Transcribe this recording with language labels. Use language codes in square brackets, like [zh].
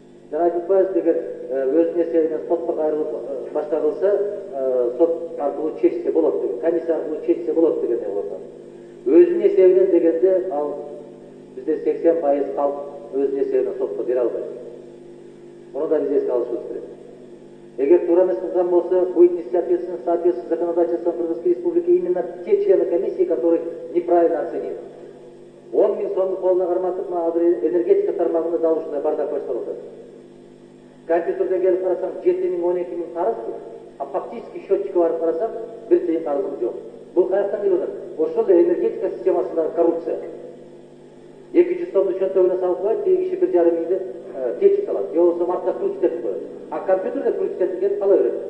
[ky] Жана айтып атпайбыз деген өзүнүн эсебинен сотко кайрылып башка кылса, сот аркылуу чечсе болот деген, комиссия аркылуу чечсе болот дегендей болот. Өзүнүн эсебинен дегенде ал бизде 80% калк өзүнүн эсебинен сотко бере албайт. Муну да биз эске алышыбыз керек. Эгер туура эмес кылган болсо, [ru] будет нести ответственность в соответствии с законодательством Кыргызской Республики именно те члены комиссии, которые неправильно оценили. [ky] 10 000 сомду колуна карматып, энергетика тармагында дал ушундай бардак башталып атат. Компьютерден келип карасаң 7 000, 12 000 карыз, [ru] а фактически [ky] счетчикке барып карасаң 1 тиын карызым жок. Бул каяктан келип атат? Ошол эле энергетика системасындагы коррупция. 200 сомду чөнтөгүнө салып коет, тиги киши 1,5 миңди кечип салат. Же болбосо артта ключ тетип коет. А компьютерде ключ тетилген кала берет.